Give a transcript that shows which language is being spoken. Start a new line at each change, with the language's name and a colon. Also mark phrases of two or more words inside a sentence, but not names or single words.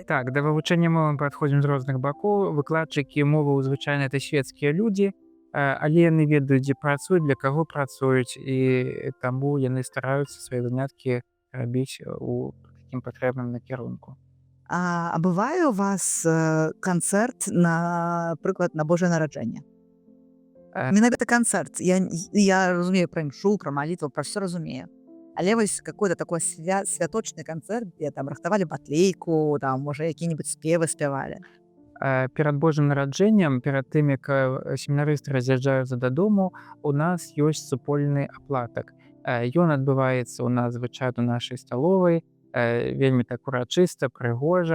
Belarusian: Так, да вывучэння мовы мы падходзім з розных бакоў. Выкладчыкі моваў звычайна это светскія людзі, але яны ведаюць, дзе працуюць, для каго працуюць, і таму яны стараюцца свае заняткі рабіць у такім патрэбным накірунку. А бывае у вас канцэрт, напрыклад, на Божае нараджэнне? Менавіта канцэрт. Я разумею пра імшу, пра малітву, пра ўсё разумею. Але вось
Russian: какой-то такой
Belarusian: святочны канцэрт, дзе там рыхтавалі батлейку, там, можа, якія-небудзь спевы спявалі. Перад Божым нараджэннем, перад тым, як семінарысты раз'язджаюцца дадому, у нас ёсць супольны аплатак. Ён адбываецца у нас звычайна у нашай сталовай, вельмі так урачыста, прыгожа.